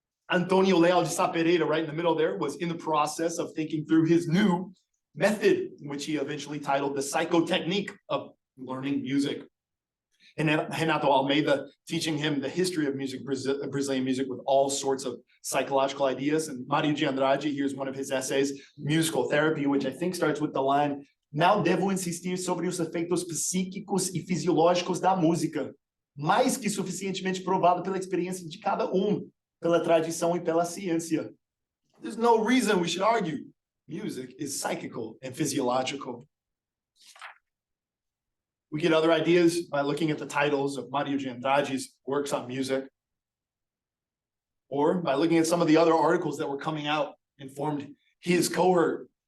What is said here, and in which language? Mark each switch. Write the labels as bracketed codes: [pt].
[en] Antonio Leal de Sá Pereira, right in the middle there, was in the process of thinking through his new method, which he eventually titled the psychotechnique of learning music. And Renato Almeida teaching him the history of music, Brazilian music, with all sorts of psychological ideas. And Mário de Andrade, here's one of his essays, Musical Therapy, which I think starts with the line, [pt] "Não devo insistir sobre os efeitos psíquicos e fisiológicos da música, mais que suficientemente provado pela experiência de cada pela tradição e pela ciência." [en] There's no reason we should argue. Music is psychical and physiological. We get other ideas by looking at the titles of Mário de Andrade's works on music, or by looking at some of the other articles that were coming out and formed his cohort.